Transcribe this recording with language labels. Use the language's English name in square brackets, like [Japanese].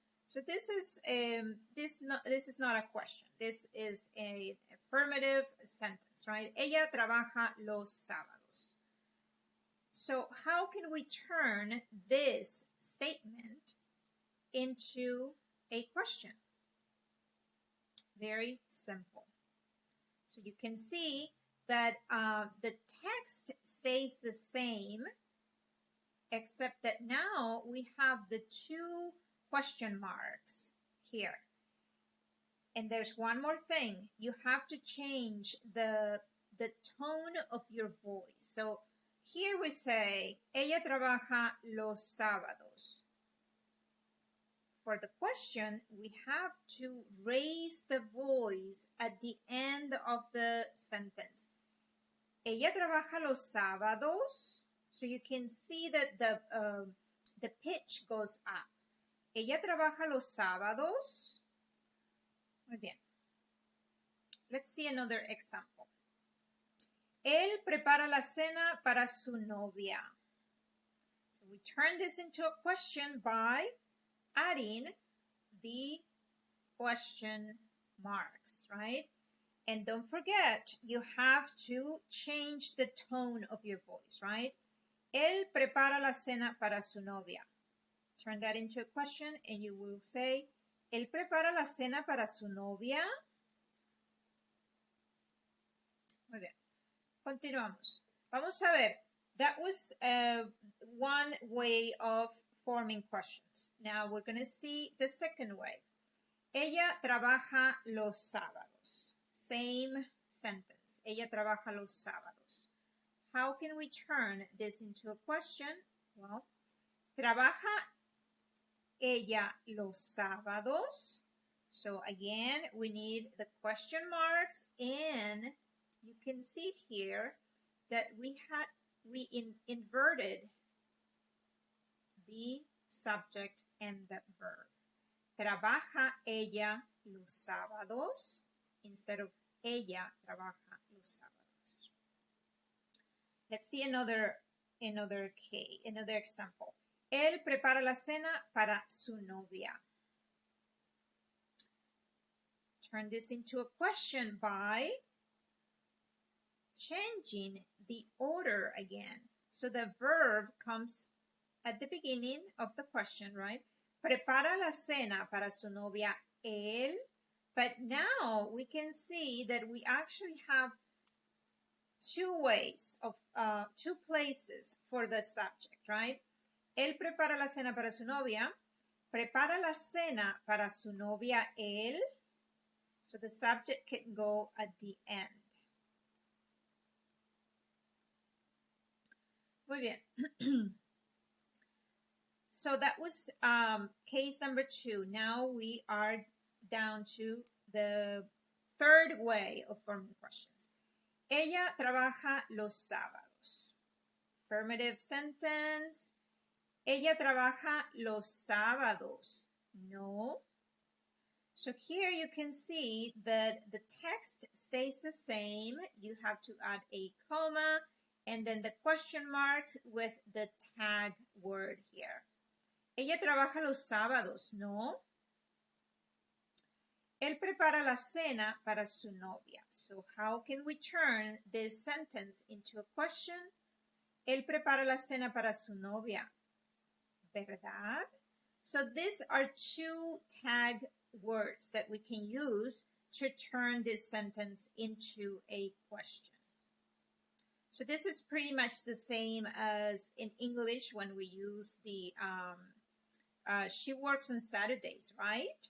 [English] So this is not a question. This is an affirmative sentence, right? [Spanish] Ella trabaja los sábados. [English] So how can we turn this statement into a question? Very simple. So you can see that the text stays the same, except that now we have the two question marks here. And there's one more thing. You have to change the tone of your voice. So here we say, [Spanish] ella trabaja los sábados. [English] For the question, we have to raise the voice at the end of the sentence. [Spanish] Ella trabaja los sábados. [English] So you can see that the pitch goes up. [Spanish] Ella trabaja los sábados. Muy bien. [English] Let's see another example. [Spanish] Él prepara la cena para su novia. [English] So we turn this into a question by adding the question marks, right? And don't forget, you have to change the tone of your voice, right? [Spanish] Él prepara la cena para su novia. [English] Turn that into a question and you will say, [Spanish] él prepara la cena para su novia. Muy bien. Continuamos. Vamos a ver. [English] That was one way of forming questions. Now we're going to see the second way. [Spanish] Ella trabaja los sábados. [English] Same sentence. [Spanish] Ella trabaja los sábados. [English] How can we turn this into a question? [Spanish] Well, trabaja ella los sábados. [English] So again, we need the question marks, and you can see here that we inverted the subject and the verb. [Spanish] Trabaja ella los sábados [English] instead of [Spanish] ella trabaja los sábados. [English] Let's see another example. [Spanish] Él prepara la cena para su novia. [English] Turn this into a question by changing the order again. So the verb comes at the beginning of the question, right? [Spanish] Prepara la cena para su novia él. [English] But now we can see that we actually have two ways of, two places for the subject, right? [Spanish] Él prepara la cena para su novia. Prepara la cena para su novia él. [English] So the subject can go at the end. [Spanish] Muy bien. [English] So that was case number 2. Now we are down to the third way of forming questions. [Spanish] Ella trabaja los sábados. [English] Affirmative sentence. [Spanish] Ella trabaja los sábados. No. [English] So here you can see that the text stays the same. You have to add a comma and then the question marks with the tag word here. [Spanish] Ella trabaja los sábados, ¿no? Él prepara la cena para su novia. [English] So how can we turn this sentence into a question? [Spanish] Él prepara la cena para su novia. ¿Verdad? [English] So these are two tag words that we can use to turn this sentence into a question. So this is pretty much the same as in English when we use the she works on Saturdays, right?